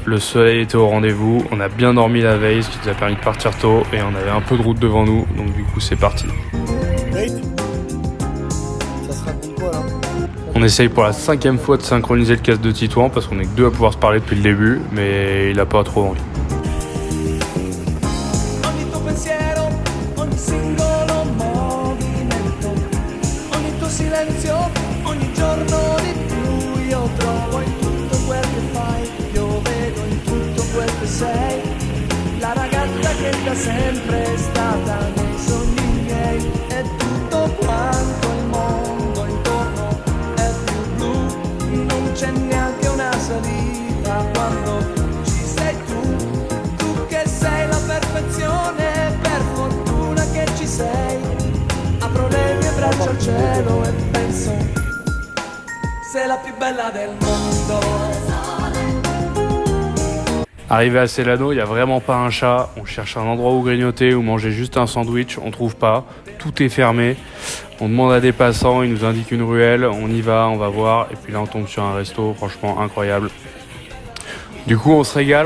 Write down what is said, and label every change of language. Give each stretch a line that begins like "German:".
French: Le soleil était au rendez-vous. On a bien dormi la veille, ce qui nous a permis de partir tôt. Et on avait un peu de route devant nous. Donc du coup, c'est parti. Nate, ça se raconte quoi là? On essaye pour la 5e fois de synchroniser le casque de Titouan parce qu'on est que 2 à pouvoir se parler depuis le début. Mais il a pas trop envie.
Italian: Ogni tuo pensiero, ogni singolo movimento, ogni tuo silenzio, ogni giorno di più io trovo in tutto quel che fai, io vedo in tutto quel che sei, la ragazza che da sempre è stata nei sogni miei, e tutto quanto il mondo intorno è più blu, non c'è neanche una salita quando ci sei tu che sei la perfezione, per fortuna che ci sei, apro le mie braccia al cielo e penso, sei la più bella del mondo.
French: Arrivé à Celano, il n'y a vraiment pas un chat. On cherche un endroit où grignoter ou manger juste un sandwich. On trouve pas. Tout est fermé. On demande à des passants. Ils nous indiquent une ruelle. On y va, on va voir. Et puis là, on tombe sur un resto. Franchement, incroyable. Du coup, on se régale.